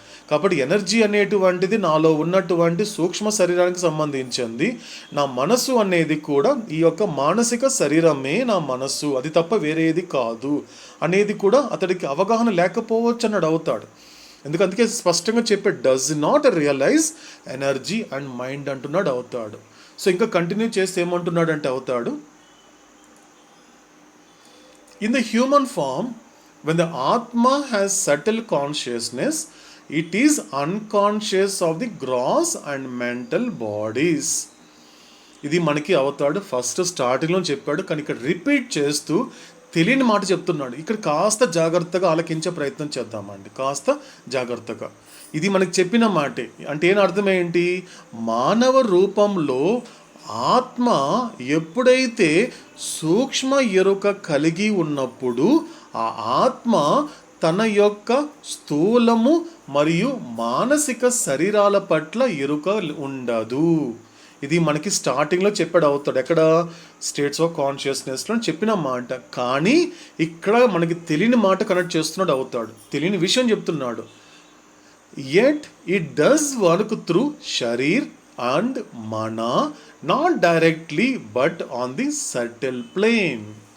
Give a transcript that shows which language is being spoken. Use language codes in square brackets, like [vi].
[te] కాబట్టి ఎనర్జీ అనేటువంటిది నాలో ఉన్నటువంటి సూక్ష్మ శరీరానికి సంబంధించింది. నా మనసు అనేది కూడా ఈ యొక్క మానసిక శరీరమే నా మనసు, అది తప్ప వేరేది కాదు అనేది కూడా అతడికి అవగాహన లేకపోవచ్చు అన్నాడు అవుతాడు. అందుకే స్పష్టంగా చెప్పే [en] does not realize energy and mind [te] అంటున్నాడు అవుతాడు. సో ఇంకా కంటిన్యూ చేస్తే ఏమంటున్నాడు అంటే అవుతాడు, [en] In the human form when the Atma has subtle consciousness, it is unconscious of the gross and mental bodies. [te] ఇది మనకి అవుతాడు ఫస్ట్ స్టార్టింగ్లో చెప్పాడు, కానీ ఇక్కడ రిపీట్ చేస్తూ తెలియని మాట చెప్తున్నాడు. ఇక్కడ కాస్త జాగ్రత్తగా ఆలకించే ప్రయత్నం చేద్దామండి, కాస్త జాగ్రత్తగా. ఇది మనకి చెప్పిన మాటే. అంటే ఏం అర్థం ఏంటి? మానవ రూపంలో ఆత్మ ఎప్పుడైతే సూక్ష్మ ఎరుక కలిగి ఉన్నప్పుడు ఆ ఆత్మ తన యొక్క స్థూలము మరియు మానసిక శరీరాల పట్ల ఎరుక ఉండదు. ఇది మనకి స్టార్టింగ్లో చెప్పాడు అవుతాడు, ఎక్కడ స్టేట్స్ ఆఫ్ కాన్షియస్నెస్లో చెప్పిన మాట. కానీ ఇక్కడ మనకి తెలియని మాట కనెక్ట్ చేస్తున్నాడు అవుతాడు, తెలియని విషయం చెప్తున్నాడు. [en] Yet it does work through sharir and mana, not directly but on the subtle plane.